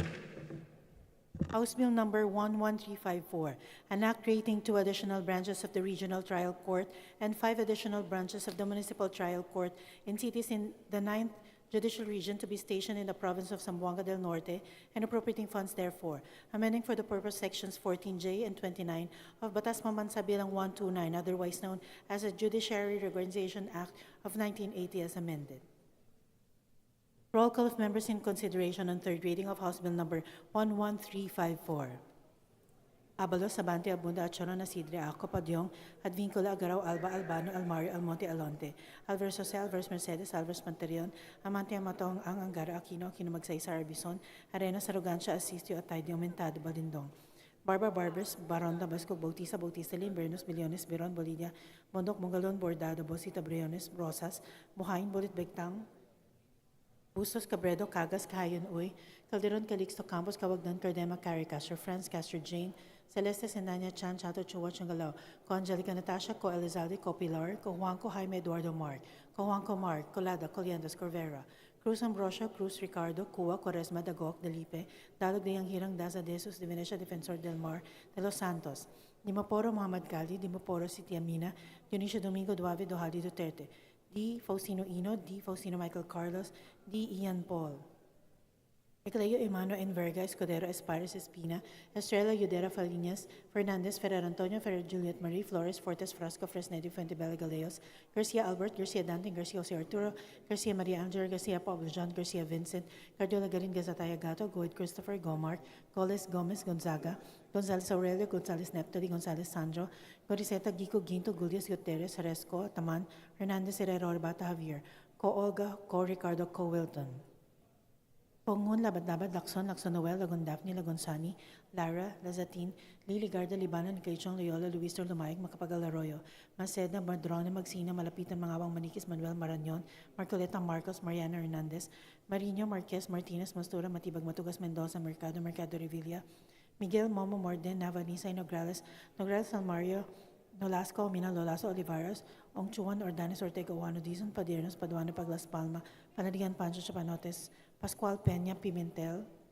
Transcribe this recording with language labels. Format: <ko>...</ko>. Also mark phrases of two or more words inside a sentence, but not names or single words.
<en>House Bill number 11354, an act creating 2 additional branches of the Regional Trial Court and 5 additional branches of the Municipal Trial Court in cities in the 9th Judicial Region to be stationed in the province of Zamboanga del Norte and appropriating funds therefore, amending for the purpose sections 14J and 29 of Batas Pambansa Bilang 129, otherwise known as the Judiciary Reorganization Act of 1980 as amended. Roll call of members in consideration on third reading of House Bill number 11354. Abalos, Abante, Abunda, Acharon, Asidre, Aco, Padyong, Advincula, Agaraw, Alba, Albano, Almario, Almonte, Alonte, Alvarez Jose, Alvarez Mercedes, Alvarez Pantaleon, Amante, Amatong, Ang Angara, Aquino, Magsaysa, Arbison, Arenas, Arrogancia, Asistio, Atay, Aumentado, Balindong, Barbers, Baronda, Basco, Bautista, Lim, Bernos, Billones, Biron, Bolidia, Bondok, Mongalon, Bordado, Bosita, Briones, Rosas, Buhain, Bulit, Begtang, Bustos, Cabredo, Cagas, Cahayon, Uy, Calderon, Calixto, Campos, Cawagdan, Cardema, Carrie, Castro, Franz, Castro, Jane, Celeste, Sendanya, Chan, Chato, Chua, Chungalaw, Co Angelica, Natasha, Co Elizalde, Co Pilar, Co Juanco, Jaime, Eduardo, Mark, Co Juanco, Mark, Colada, Coliendas, Corvera, Cruz Ambrosio, Cruz Ricardo, Cua, Quaresma, Dagok, Delipe, Dalog de Yanghirang, Daza, Jesus, de Venecia, Defensor del Mar, de Los Santos, Dimaporo, Muhammad Gali, Dimaporo, City Amina, Dionisio Domingo, Duave, Dohali, Duterte, D. Faustino Ino, D. Faustino Michael Carlos, D. Ian Paul. Ecleo Emano Enverga Escudero Espares Espina, Estrella Yudera Falinas, Fernandez Ferrer Antonio Ferrer Juliet Marie Flores Fortes Frasco Fresnedo Fuentebella Galeos, Garcia Albert, Garcia Dante, Garcia Jose Arturo, Garcia Maria Angela, Garcia Pablo John, Garcia Vincent, Cardiola Garin Gazataya Gato, Goid Christopher Gomar, Goles Gomez Gonzaga, Gonzales Aurelio, Gonzales Neptali, Gonzales Sandro, Goriseta Gico Ginto, Gulias Guterres, Resco, Taman, Hernandez Herrera Orbata Javier, Co Olga, Co Ricardo, Co Wilton. Pongon, Labad-Labad, Lacson, Lacson Noel, Lagon Daphne, Lagon Sani, Lara, Lazatin, Lili Garda, Libanan, Kaichong, Loyola, Luis Lumayag, Macapagal Arroyo, Maceda, Madrona, Magsina, Malapitan, Mangawang Manikis, Manuel Marañon, Marcoleta Marcos, Mariana Hernandez, Marino, Marquez, Martinez, Mastura, Matibag, Matugas, Mendoza, Mercado, Mercado Revilla, Miguel, Momo, Morden, Navanisa, Nograles, Nograles, Almario, Nolasco, Mina, Lolaso, Olivares, Ongchuan, Ordanes, Ortega, Juano, Dizon, Padernos, Paduano, Paglas Palma, Panadigan, Pancho, Chapanotes, Pascual Peña, Pimentel,</en>